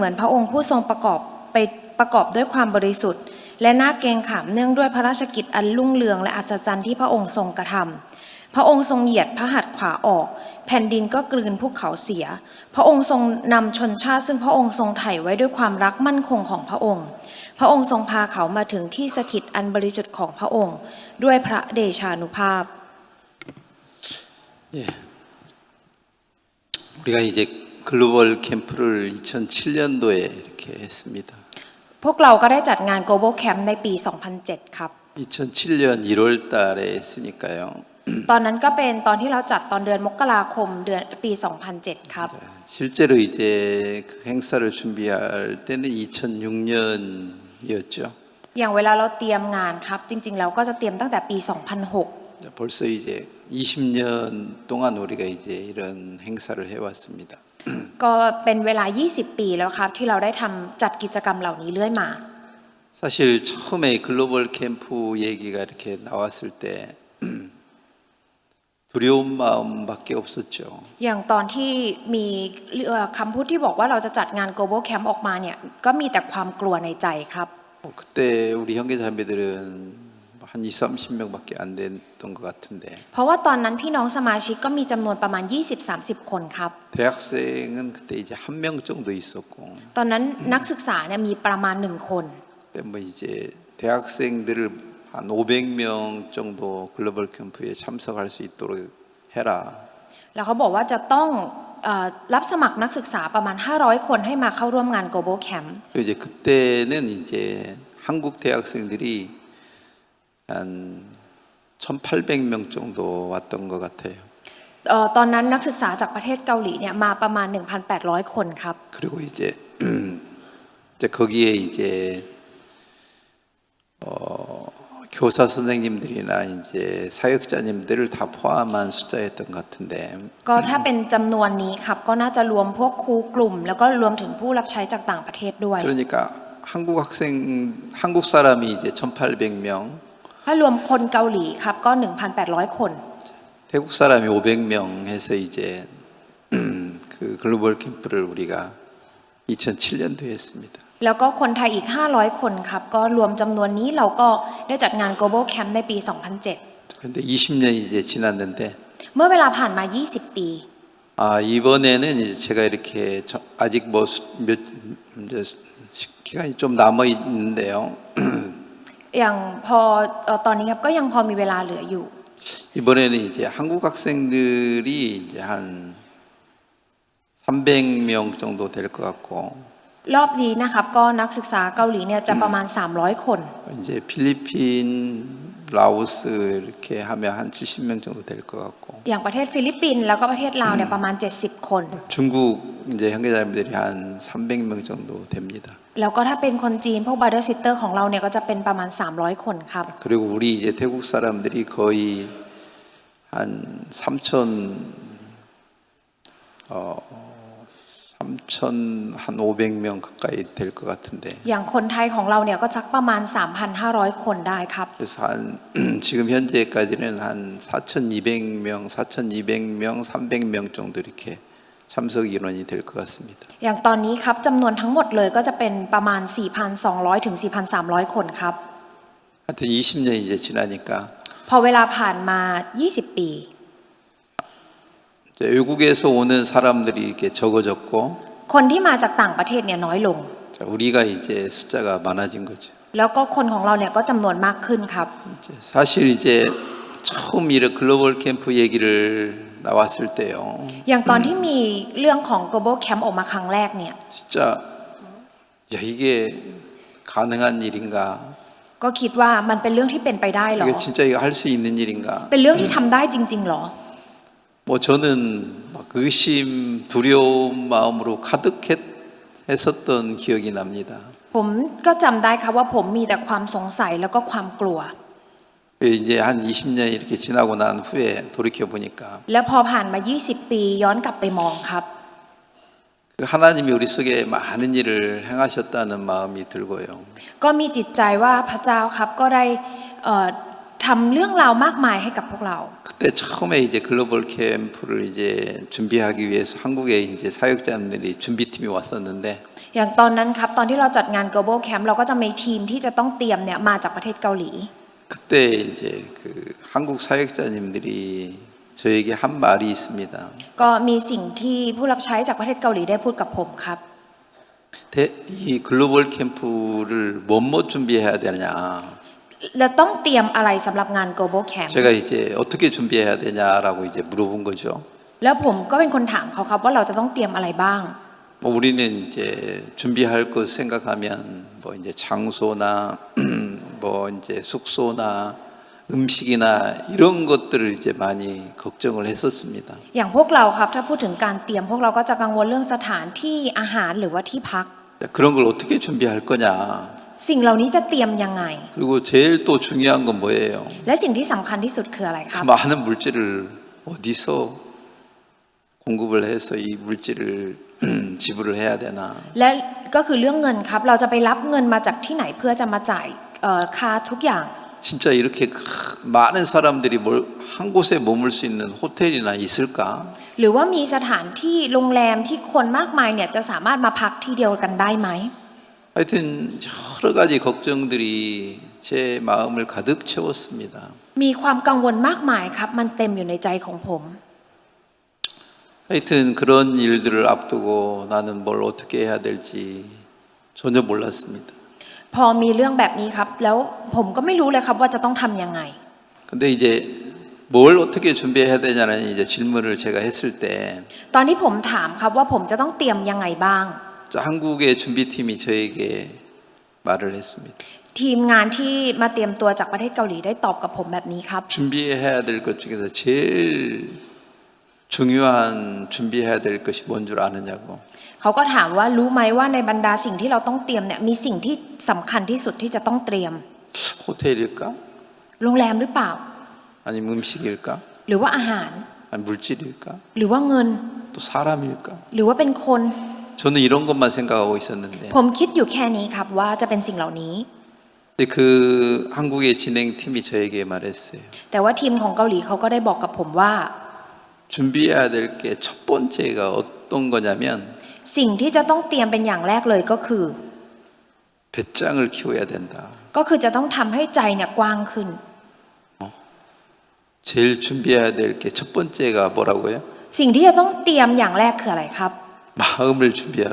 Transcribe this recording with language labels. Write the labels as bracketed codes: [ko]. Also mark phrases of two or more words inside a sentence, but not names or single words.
[th] อนพระองค์ผู้ทรงประกอบด้วยความบริสุทธิ์และน่าเกรงขามเนื่องด้วยพระราชกิจอันรุ่งเรืองและอัศจรรย์ที่พระองค์ทรงกระทำพระองค์ทรงเหยียดพระหัตถ์ขวาออกแผ่นดินก็กลืนภูเขาเสียพระองค์ทรงนำชนชาติซึ่งพระองค์ทรงไถ่ไว้ด้วยความรักมั่นคงของพระองค์พระองค์ทรงพาเขามาถึงที่สถิตอันบริสุทธิ์ของพระองค์ด้วยพระเดชานุภาพ [ko] 우리가 이제 글로벌 캠프를 2007년도에 이렇게 했습니다. [th] พวกเราก็ได้จัดงาน Global Camp ในปี 2007 ครับ [ko] 2007년 1월 달에 했으니까요. [th] ตอนนั้นก็เป็นตอนที่เราจัดตอนเดือนมกราคมเดือนปี 2007 ครับ [ko] 실제로 이제 그 행사를 준비할 때는 2006년이었죠. [th] อย่างเวลาเราเตรียมงานครับจริงๆแล้วก็จะเตรียมตั้งแต่ปี 2006 [ko] 벌써 이제 20년 동안 우리가 이제 이런 행사를 해왔습니다. [th] ก็เป็นเวลา 20 ปีแล้วครับที่เราได้ทำจัดกิจกรรมเหล่านี้เรื่อยมา [ko] 사실 처음에 글로벌 캠프 얘기가 이렇게 나왔을 때 두려운 마음밖에 없었죠. [th] อย่างตอนที่มีคำพูดที่บอกว่าเราจะจัดงาน Global Camp ออกมาเนี่ยก็มีแต่ความกลัวในใจครับ [ko] 그때 우리 형제자매들은 한 20-30명밖에 안 됐던 것 같은데. [th] เพราะว่าตอนนั้นพี่น้องสมาชิกก็มีจำนวนประมาณ 20-30 คนครับ [ko] 대학생은 그때 이제 한 명 정도 있었고. [th] ตอนนั้นนักศึกษาเนี่ยมีประมาณ1 คน [ko] 뭐 이제 대학생들을 한 500명 정도 글로벌 캠프에 참석할 수 있도록 해라. [th] แล้วเขาบอกว่าจะต้องรับสมัครนักศึกษาประมาณ500 คนให้มาเข้าร่วมงาน Global Camp. [ko] 이제 그때는 이제 한국 대학생들이 한 1,800명 정도 왔던 것 같아요. [th] ตอนนั้นนักศึกษาจากประเทศเกาหลีเนี่ยมาประมาณ 1,800 คนครับ [ko] 그리고 이제 거기에 이제 교사 선생님들이나 이제 사역자님들을 다 포함한 숫자였던 것 같은데. [th] ก็ถ้าเป็นจำนวนนี้ครับก็น่าจะรวมพวกครูกลุ่มแล้วก็รวมถึงผู้รับใช้จากต่างประเทศด้วย [ko] 그러니까 한국 사람이 이제 1,800명. [th] ถ้ารวมคนเกาหลีครับก็ 1,800 คน [ko] 태국 사람이 500명 해서 이제 그 글로벌 캠프를 우리가 2007년도에 했습니다. [th] แล้วก็คนไทยอีก500 คนครับก็รวมจำนวนนี้เราก็ได้จัดงาน Global Camp ในปี 2007 [ko] 근데 20년이 이제 지났는데 [th] เมื่อเวลาผ่านมา 20 ปี [ko] 이번에는 이제 제가 이렇게 아직 뭐 이제 기간이 좀 남아 있는데요. [th] อย่างพอตอนนี้ครับก็ยังพอมีเวลาเหลืออยู่ [ko] 이번에는 이제 한국 학생들이 이제 한 300명 정도 될 것 같고 [th] รอบนี้นะครับก็นักศึกษาเกาหลีเนี่ยจะประมาณ300 คน [ko] 이제 필리핀, 라오스 이렇게 하면 한 70명 정도 될 것 같고 [th] อย่างประเทศฟิลิปปินส์แล้วก็ประเทศลาวเนี่ยประมาณ70 คน [ko] 중국 이제 형제자매들이 한 300명 정도 됩니다. [th] แล้วก็ถ้าเป็นคนจีนพวก [en] brother sister [th] ของเราเนี่ยก็จะเป็นประมาณ300 คนครับ [ko] 그리고 우리 이제 태국 사람들이 거의 한 3,500명 가까이 될 것 같은데 [th] อย่างคนไทยของเราเนี่ยก็สักประมาณ 3,500 คนได้ครับ [ko] 그래서 한 지금 현재까지는 한 4,200명, 4,200명, 300명 정도 이렇게 참석 인원이 될 것 같습니다. [th] อย่างตอนนี้ครับจำนวนทั้งหมดเลยก็จะเป็นประมาณ 4,200 ถึง 4,300 คนครับ [ko] 하여튼 20년이 이제 지나니까 [th] พอเวลาผ่านมา 20 ปี [ko] 이제 외국에서 오는 사람들이 이렇게 적어졌고 [th] คนที่มาจากต่างประเทศเนี่ยน้อยลง [ko] 자, 우리가 이제 숫자가 많아진 거죠. [th] แล้วก็คนของเราเนี่ยก็จำนวนมากขึ้นครับ [ko] 사실 이제 처음 이런 글로벌 캠프 얘기를 나왔을 때요. [th] อย่างตอนที่มีเรื่องของ global camp ออกมาครั้งแรกเนี่ย [ko] 진짜 야 이게 가능한 일인가? [th] ก็คิดว่ามันเป็นเรื่องที่เป็นไปได้หรอ [ko] 이게 진짜 이거 할 수 있는 일인가? [th] เป็นเรื่องที่ทำได้จริงๆหรอ [ko] 뭐 저는 막 의심, 두려운 마음으로 가득했었던 기억이 납니다. [th] ผมก็จำได้ครับว่าผมมีแต่ความสงสัยแล้วก็ความกลัว [ko] 이제 한 20년 이렇게 지나고 난 후에 돌이켜 보니까 [th] แล้วพอผ่านมา 20 ปีย้อนกลับไปมองครับ [ko] 그 하나님이 우리 속에 많은 일을 행하셨다는 마음이 들고요. [th] ก็มีจิตใจว่าพระเจ้าครับก็ได้ทำเรื่องราวมากมายให้กับพวกเรา [ko] 그때 처음에 이제 글로벌 캠프를 이제 준비하기 위해서 한국에 이제 사역자들이 준비팀이 왔었는데 [th] อย่างตอนนั้นครับตอนที่เราจัดงาน global camp เราก็จะมีทีมที่จะต้องเตรียมเนี่ยมาจากประเทศเกาหลี [ko] 그때 이제 그 한국 사역자님들이 저에게 한 말이 있습니다. [th] ก็มีสิ่งที่ผู้รับใช้จากประเทศเกาหลีได้พูดกับผมครับ [ko] 이 글로벌 캠프를 뭐뭐 준비해야 되냐? [th] แล้วต้องเตรียมอะไรสำหรับงาน global camp [ko] 제가 이제 어떻게 준비해야 되냐라고 이제 물어본 거죠. [th] แล้วผมก็เป็นคนถามเขาครับว่าเราจะต้องเตรียมอะไรบ้าง [ko] 뭐 우리는 이제 준비할 것 생각하면 뭐 이제 장소나 뭐 이제 숙소나 음식이나 이런 것들을 이제 많이 걱정을 했었습니다. [th] อย่างพวกเราครับถ้าพูดถึงการเตรียมพวกเราก็จะกังวลเรื่องสถานที่อาหารหรือว่าที่พัก [ko] 그런 걸 어떻게 준비할 거냐? [th] สิ่งเหล่านี้จะเตรียมยังไง [ko] 그리고 제일 또 중요한 건 뭐예요? [th] และสิ่งที่สำคัญที่สุดคืออะไรค [ko] 그 [th] รับ [ko] 많은 물질을 어디서 공급을 해서 이 물질을 지불을 해야 되나? [th] และก็คือเรื่องเงินครับเราจะไปรับเงินมาจากที่ไหนเพื่อจะมาจ่ายค่าทุกอย่าง [ko] 진짜 이렇게 많은 사람들이 한 곳에 머물 수 있는 호텔이나 있을까? [th] หรือว่ามีสถานที่โรงแรมที่คนมากมายเนี่ยจะสามารถมาพักที่เดียวกันได้ไหม [ko] 하여튼 여러 가지 걱정들이 제 마음을 가득 채웠습니다. [th] มีความกังวลมากมายครับมันเต็มอยู่ในใจของผม [ko] 하여튼 그런 일들을 앞두고 나는 뭘 어떻게 해야 될지 전혀 몰랐습니다. [th] พอมีเรื่องแบบนี้ครับแล้วผมก็ไม่รู้เลยครับว่าจะต้องทำยังไง [ko] 근데 이제 뭘 어떻게 준비해야 되냐는 이제 질문을 제가 했을 때 [th] ตอนที่ผมถามครับว่าผมจะต้องเตรียมยังไงบ้าง [ko] 한국의 준비팀이 저에게 말을 했습니다. [th] ทีมงานที่มาเตรียมตัวจากประเทศเกาหลีได้ตอบกับผมแบบนี้ครับ [ko] 준비해야 될 것 중에서 제일 중요한 준비해야 될 것이 뭔 줄 아느냐고. [th] เขาก็ถามว่ารู้ไหมว่าในบรรดาสิ่งที่เราต้องเตรียมเนี่ยมีสิ่งที่สำคัญที่สุดที่จะต้องเตรียม [ko] 호텔일까? [th] โรงแรมหรือเปล่า [ko] 아니면 음식일까? [th] หรือว่าอาหาร [ko] 아니 물질일까? [th] หรือว่าเงิน [ko] 또 사람일까? [th] หรือว่าเป็นคน [ko] 저는 이런 것만 생각하고 있었는데 [th] ผมคิดอยู่แค่นี้ครับว่าจะเป็นสิ่งเหล่านี้ [ko] 근데 그 한국의 진행팀이 저에게 말했어요. [th] แต่ว่าทีมของเกาหลีเขาก็ได้บอกกับผมว่า [ko] 준비해야 될 게 첫 번째가 어떤 거냐면 [th] สิ่งที่จะต้องเตรียมเป็นอย่างแรกเลยก็คือ [ko] 배짱을 키워야 된다. [th] ก็คือจะต้องทำให้ใจเนี่ยกว้างขึ้น [ko] 제일 준비해야 될 게 첫 번째가 뭐라고요? [th] สิ่งที่จะต้องเตรียมอย่างแรกคืออะไรครับ [ko] 마음을 준비하라.